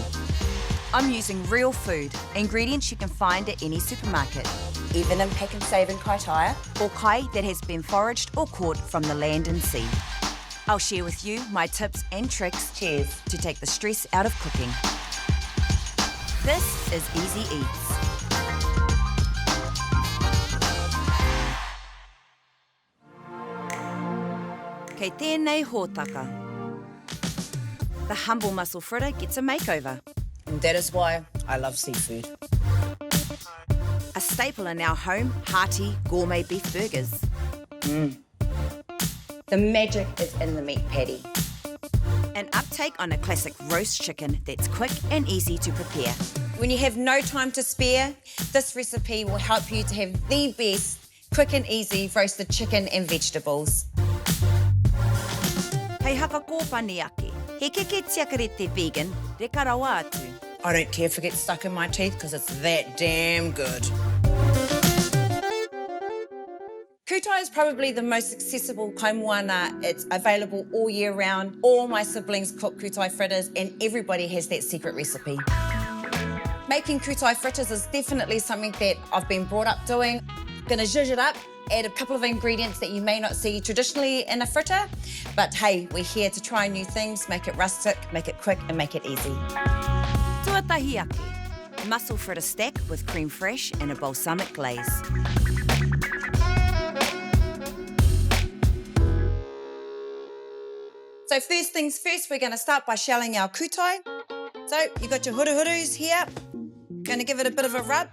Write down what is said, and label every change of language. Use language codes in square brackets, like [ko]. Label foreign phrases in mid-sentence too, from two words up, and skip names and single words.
[en] I'm using real food, ingredients you can find at any supermarket. Even in pack and save in Kaitaia. Or kai that has been foraged or caught from the land and sea. I'll share with you my tips and tricks Cheers. to take the stress out of cooking. This is Easy Eats. [mi] Kei tēnei hōtaka. [en] The humble mussel fritter gets a makeover. And that is why I love seafood. A staple in our home, hearty gourmet beef burgers. The magic is in the meat patty. An uptake on a classic roast chicken that's quick and easy to prepare. When you have no time to spare, this recipe will help you to have the best, quick and easy roasted chicken and vegetables. [mi] Hei haka kōpani ake. He keke tiakarete vegan, re ka rawa atu. [en] I don't care if it gets stuck in my teeth because it's that damn good. Kutai is probably the most accessible kaimoana. It's available all year round. All my siblings cook kutai fritters and everybody has that secret recipe. Making kutai fritters is definitely something that I've been brought up doing. Gonna zhuzh it up, add a couple of ingredients that you may not see traditionally in a fritter. But hey, we're here to try new things, make it rustic, make it quick and make it easy. [mi] Tuatahi ake. [en] Mussel fritter stack with creme fraiche and a balsamic glaze. So first things first, we're going to start by shelling our kutai. So you've got your huru-hurus here. Going to give it a bit of a rub.